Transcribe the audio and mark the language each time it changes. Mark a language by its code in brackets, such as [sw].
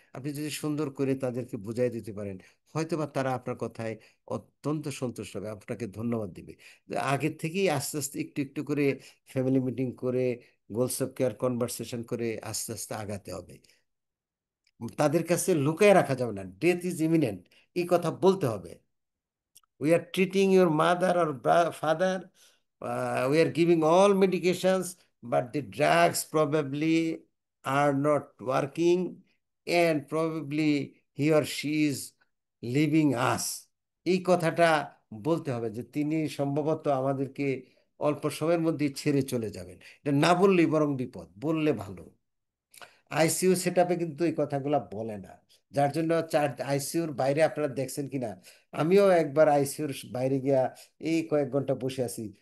[bn] আপনি যদি সুন্দর করে তাদেরকে বুঝাই দিতে পারেন, হয়তোবা তারা আপনার কথায় অত্যন্ত সন্তুষ্ট হবে, আপনাকে ধন্যবাদ দিবে। আগের থেকেই আস্তে আস্তে একটু একটু করে ফ্যামিলি মিটিং করে, গোলস অফ কেয়ার কনভারসেশন করে আস্তে আস্তে আগাতে হবে। তাদের কাছে লুকায় রাখা যাবে না, [en] death is imminent, [bn] এই কথা বলতে হবে। [en] We are treating your mother or father. We are giving all medications, but the drugs probably are not working, and probably he or she is leaving us. [bn] এই কথাটা বলতে হবে যে তিনি সম্ভবত আমাদেরকে অল্প সময়ের মধ্যেই ছেড়ে চলে যাবেন। এটা না বললেই বরং বিপদ, বললে ভালো। আইসিইউ সেটআপে কিন্তু এই কথাগুলো বলে না, যার জন্য আইসিইউর বাইরে আপনারা দেখছেন কিনা, আমিও একবার আইসিইউর বাইরে গিয়া এই কয়েক ঘন্টা বসে আছি।